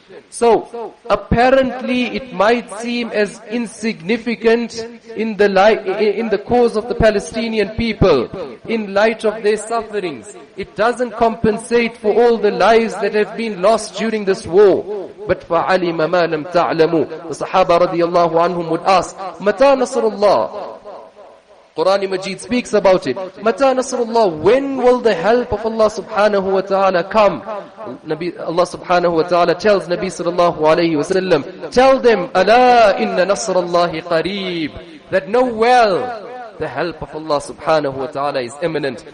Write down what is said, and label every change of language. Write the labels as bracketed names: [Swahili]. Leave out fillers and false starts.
[English] So, apparently it might seem as insignificant in the cause of the Palestinian people, in light of their sufferings. It doesn't compensate for all the lives that have been lost during this war. [Arabic] But فَعَلِمَ مَا لَمْ تَعْلَمُوا. [English] The Sahaba radiyallahu anhum would ask, [Arabic] مَتَى نَصْرُ اللَّهِ? [English] Quran Majid speaks about it. Mata Nasrullah, when will the help of Allah subhanahu wa ta'ala come? Allah subhanahu wa ta'ala tells Nabi sallallahu alayhi wa sallam, tell them, [Arabic] Ala inna nasrallahi qareeb, [English] that know well, the help of Allah subhanahu wa ta'ala is imminent.